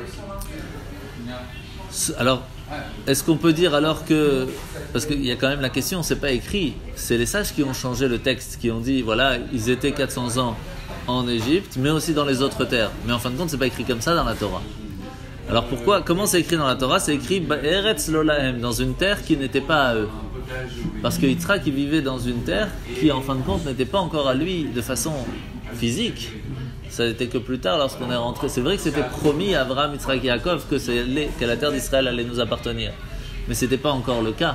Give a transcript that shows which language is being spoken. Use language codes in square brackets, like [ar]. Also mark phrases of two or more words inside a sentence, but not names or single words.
[fr] Alors, est-ce qu'on peut dire alors que... Parce qu'il y a quand même la question, c'est pas écrit. C'est les sages qui ont changé le texte, qui ont dit, voilà, ils étaient 400 ans en Égypte, mais aussi dans les autres terres. Mais en fin de compte, c'est pas écrit comme ça dans la Torah. Alors pourquoi ? Comment c'est écrit dans la Torah ? C'est écrit [he] ארץ לא להם, [fr] dans une terre qui n'était pas à eux. Parce que Yitzhak, il vivait dans une terre qui, en fin de compte, n'était pas encore à lui de façon physique. Ça n'était que plus tard, lorsqu'on est rentré. C'est vrai que c'était promis à Abraham, Yitzhak et Yaakov que la terre d'Israël allait nous appartenir. Mais c'était pas encore le cas.